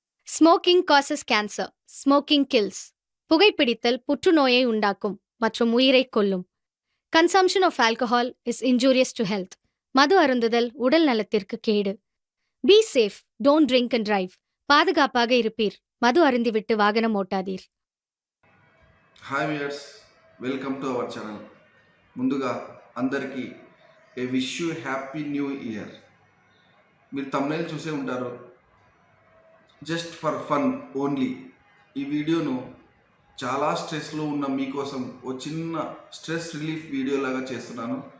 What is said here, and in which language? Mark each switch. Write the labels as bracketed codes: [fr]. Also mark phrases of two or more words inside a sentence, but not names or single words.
[en] Smoking causes cancer. Smoking kills. [ta] புகைப்பிடித்தல் புற்றுநோயை உண்டாக்கும் மற்றும் உயிரைக் கொல்லும். [en] Consumption of alcohol is injurious to health. [ta] மது அருந்துதல் உடல் நலத்திற்கு கேடு. [en] Be safe, don't drink and drive. [ta] பாதுகாப்பாக இருப்பீர். மது அருந்திவிட்டு வாகனம் ஓட்டாதீர். [en] Hi viewers, welcome to our channel. [te] ముందుగా అందరికీ [en] A wish you happy new year. [te] మీరు తమ్నైల్ చూసే ఉంటారు. [en] just for fun only [te] ఈ వీడియోను చాలా స్ట్రెస్లో ఉన్న మీకోసం ఓ చిన్న [en] stress relief [te] వీడియో లాగా చేస్తున్నాను.